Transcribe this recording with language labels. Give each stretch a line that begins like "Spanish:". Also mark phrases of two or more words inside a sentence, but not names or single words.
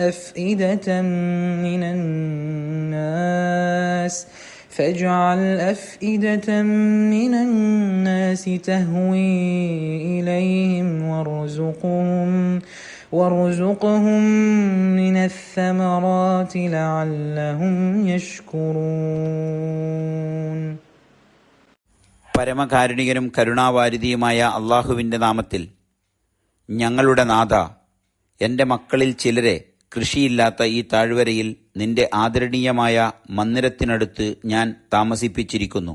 Arabic: أفئدة من الناس تهوي إليهم وارزقهم من الثمرات لعلهم يشكرون.
Malayalam: പരമകാരുണികനും കരുണാവാരിധിയുമായ അള്ളാഹുവിൻ്റെ നാമത്തിൽ. ഞങ്ങളുടെ നാഥ, എൻ്റെ മക്കളിൽ ചിലരെ കൃഷിയില്ലാത്ത ഈ താഴ്വരയിൽ നിന്റെ ആദരണീയമായ മന്ദിരത്തിനടുത്ത് ഞാൻ താമസിപ്പിച്ചിരിക്കുന്നു.